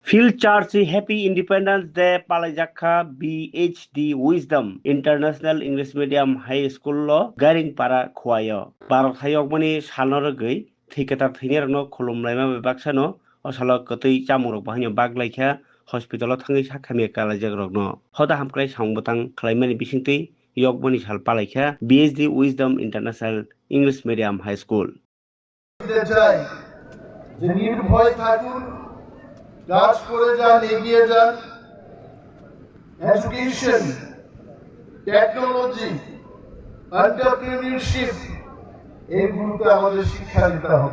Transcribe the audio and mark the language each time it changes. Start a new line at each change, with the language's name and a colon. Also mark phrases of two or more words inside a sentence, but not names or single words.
Kok Borok: Field Church
English: Happy Independence Day
Kok Borok: Palajakha BHD Wisdom International English Medium High School lo garing para khwayo Bharat hayokmani salnorogoi thiketar thainerno khulumlaima baksano osalo kotui chamurok bahino baglaikha hospital o thangai sakhami kalajagrokno hoda hamklai sangbotang khlaimani bisingtui yokmani sal palaikha BHD Wisdom International English Medium High School
Bangla: যে নির্ভয় থাকুন, কাজ করে যান, এগিয়ে যান।
English: education, technology, entrepreneurship
Bangla: এইগুলোতে আমাদের শিক্ষা দিতে হবে।